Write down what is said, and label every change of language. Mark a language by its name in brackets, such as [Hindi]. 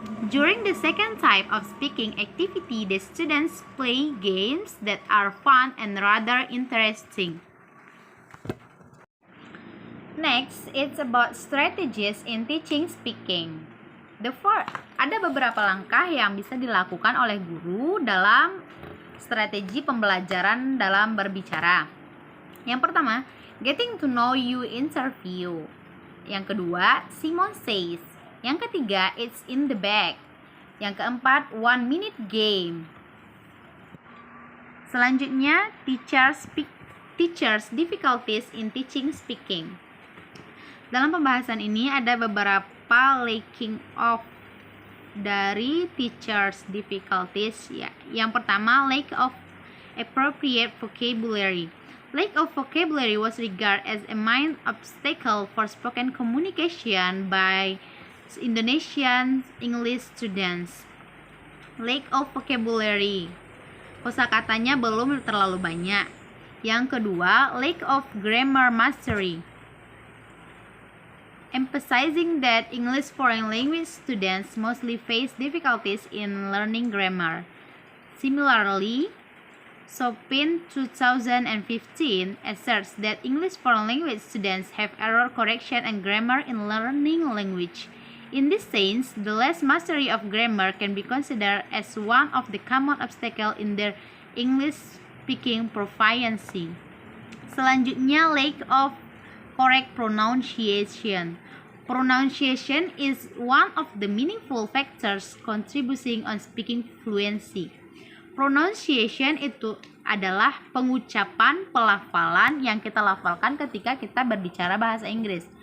[English] During the second type of speaking activity, the students play games that are fun and rather interesting. Next, it's about strategies in teaching speaking. [Indonesian] Ada beberapa langkah yang bisa dilakukan oleh guru dalam strategi pembelajaran dalam berbicara. Yang pertama, [English] getting to know you interview. [Indonesian] Yang kedua, [English] Simon says. [Indonesian] Yang ketiga, [English] it's in the bag. [Indonesian] Yang keempat, [English] 1 minute game. [Indonesian] Selanjutnya, [English] teachers difficulties in teaching speaking. [Indonesian] Dalam pembahasan ini ada beberapa [English] lacking of [Indonesian] dari [English] teachers difficulties [Indonesian] ya. Yang pertama, [English] lack of appropriate vocabulary. Lack of vocabulary was regarded as a main obstacle for spoken communication by Indonesian English students. Lack of vocabulary, [Indonesian] kosakatanya belum terlalu banyak. Yang kedua, [English] lack of grammar mastery, emphasizing that English foreign language students mostly face difficulties in learning grammar. Similarly, Sopin, 2015, asserts that English foreign language students have error correction and grammar in learning language. In this sense, the less mastery of grammar can be considered as one of the common obstacles in their English speaking proficiency. [Indonesian] Selanjutnya, [English] lack of correct pronunciation. Pronunciation is one of the meaningful factors contributing on speaking fluency. [Indonesian] Pronunciation itu adalah pengucapan, pelafalan yang kita lafalkan ketika kita berbicara bahasa Inggris.